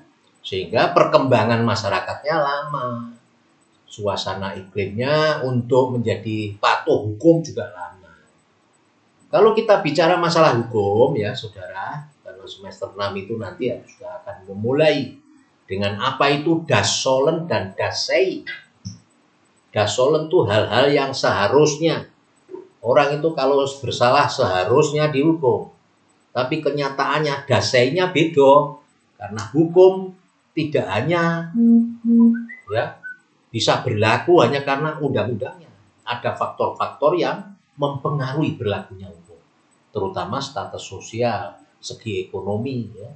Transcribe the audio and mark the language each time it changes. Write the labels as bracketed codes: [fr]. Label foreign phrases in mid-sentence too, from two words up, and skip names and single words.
[id] Sehingga perkembangan masyarakatnya lama. Suasana iklimnya untuk menjadi patuh hukum juga lama. Kalau kita bicara masalah hukum ya saudara, karena semester 6 itu nanti ya sudah akan memulai dengan apa itu [de] das sollen [id] dan [de] das sei. Das sollen itu hal-hal yang seharusnya. [id] Orang itu kalau bersalah seharusnya dihukum. Tapi kenyataannya [de] das sei- [id] nya beda. Karena hukum tidak hanya ya bisa berlaku hanya karena undang-undangnya. Ada faktor-faktor yang mempengaruhi berlakunya hukum. Terutama status sosial, segi ekonomi ya.